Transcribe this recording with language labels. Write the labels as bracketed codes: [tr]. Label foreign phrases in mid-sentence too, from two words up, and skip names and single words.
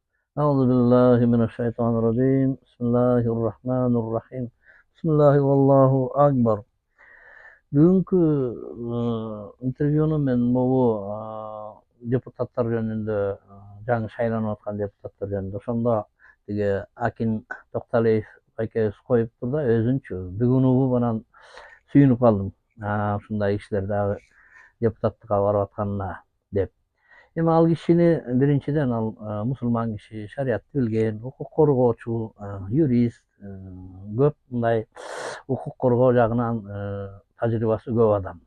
[ar] أعوذ بالله من الشيطان الرجيم بسم الله الرحمن الرحيم بسم الله والله أكبر. [ky] Бүгүнкү интервьюну мен бу депутаттар жөнүндө жаңы шайланып аткан депутаттар жөнүндө ошондо тиги Акин Токталиев байкебиз коюптур да өзүнчү бүгүнүгү менен сүйүнүп калдым. Ушундай кишилер дагы депутаттыкка барып атканына деп. Эми ал кишини биринчиден ал мусулман киши, шариятты билген, укук коргоочу, юрист, көп мындай укук коргоо жагынан тажрыйбасы көп адам.